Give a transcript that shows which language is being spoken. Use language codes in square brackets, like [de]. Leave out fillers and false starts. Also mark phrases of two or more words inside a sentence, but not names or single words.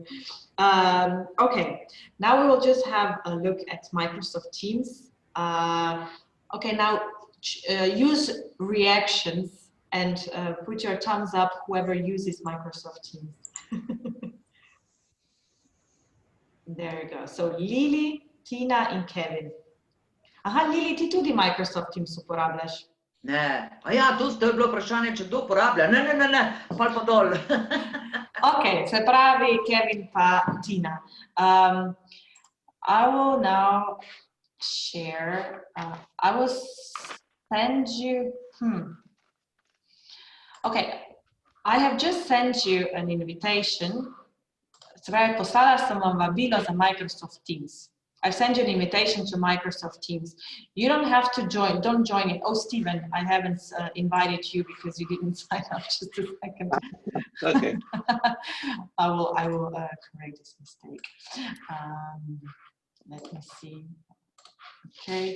[en] Okay, now we will just have a look at Microsoft Teams. Okay, now use reactions and put your thumbs up whoever uses Microsoft Teams. There you go. So Lili, Tina in Kevin. [sl] Aha, Lili, ti tudi Microsoft Teams uporabljaš? Ne, a ja, to je bilo vprašanje, če kdo uporablja. Ne, pol pa dol. Ok, se pravi Kevin pa Tina. [en] I will now share, I will send you, okay, I have just sent you an invitation. [sl] Se pravi, poslala sem vam vabilo za Microsoft Teams. [en] I send you an invitation to Microsoft Teams. You don't have to join. Don't join it. Oh, Stephen, I haven't invited you because you didn't sign up. Just a second. Okay. I will correct this mistake. Let me see. Okay.